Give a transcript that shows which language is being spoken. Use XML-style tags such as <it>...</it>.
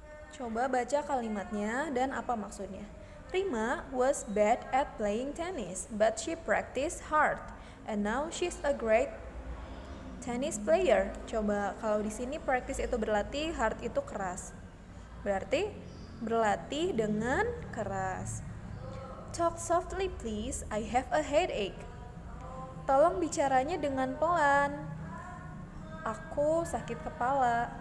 <id>Coba baca kalimatnya dan apa maksudnya.</id> <en>Rima was bad at playing tennis, but she practiced hard, and now she's a great tennis player.</en> <id>Coba kalau di sini practice itu berlatih, hard itu keras. Berarti berlatih dengan keras.</id> <en>Talk softly please, I have a headache.</en> <id>Tolong bicaranya dengan pelan. Aku sakit kepala.</id>